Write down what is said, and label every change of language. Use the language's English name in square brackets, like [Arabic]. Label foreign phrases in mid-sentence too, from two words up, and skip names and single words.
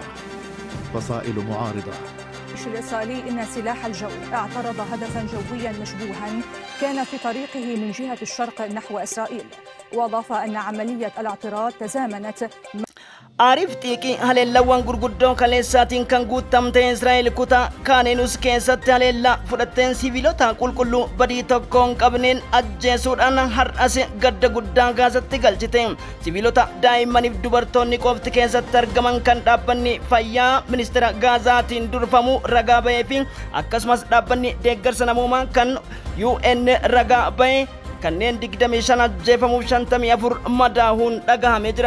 [Arabic] فصائل معارضة. الجيش الإسرائيلي إن سلاح الجو اعترض هدفا جويا مشبوها كان في طريقه من جهة الشرق نحو إسرائيل، وأضاف أن عملية الاعتراض تزامنت [Oromo] Ariiftiiki haleellawwan gurguddoo kaleessaatiin kan guutamte Israa'el kutaa Kaaneenus keessatti haleellaa fudhatteen siviilota qulqulluu badii tokkoon qabneen ajjeesuudhaan har'as gadda guddaa Gaazatti galchite. Siviilota daa'immaniif dubartoonni qofti keessatti argaman kan dhaabbanni fayyaa ministeera Gaazaatiin durfamu ragaa ba'ee fi akkasumas dhaabbanni deeggarsa namoomaa kan UN ragaa ba'e kanneen 25 ajjeefamuuf 54 madaahuun dhagahame jira.